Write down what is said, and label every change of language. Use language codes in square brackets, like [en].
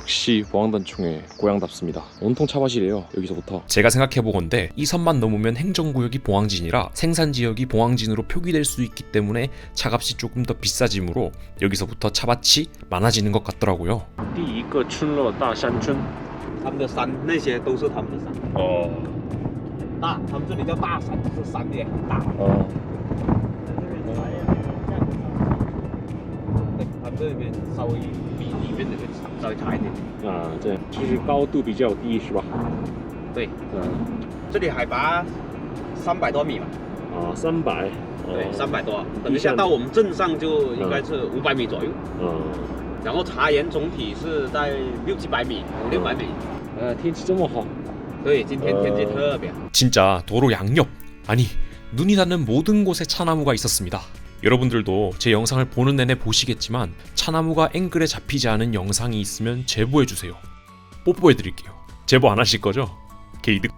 [ko] 역시 보항단총의 고향답습니다. 온통 차밭이래요. 여기서부터 제가 생각해보건데 이 선만 넘으면 행정구역이 보항진이라 생산지역이 보항진으로 표기될 수 있기 때문에 차가 값이 조금 더 비싸지므로 여기서부터 차밭이 많아지는 것 같더라고요. [zh] 第一个村落大山村，他们的山那些都是他们的山。大，他们这里叫大山，就是山也很大。他们这边稍微比里面那个稍微差一点。这样就是高度比较低是吧？对，这里海拔300多米嘛。 300。对，300多，等一下到我们镇上就应该是500米左右。然后茶园总体是在600-700米，500-600米。天气这么好。对，今天天气特别好。 [ko] 진짜 도로 양옆, 아니 눈이 닿는 모든 곳에 차나무가 있었습니다. 여러분들도 제 영상을 보는 내내 보시겠지만 차나무가 앵글에 잡히지 않은 영상이 있으면 제보해주세요. 뽀뽀해드릴게요. 제보 안 하실 거죠? 게이득.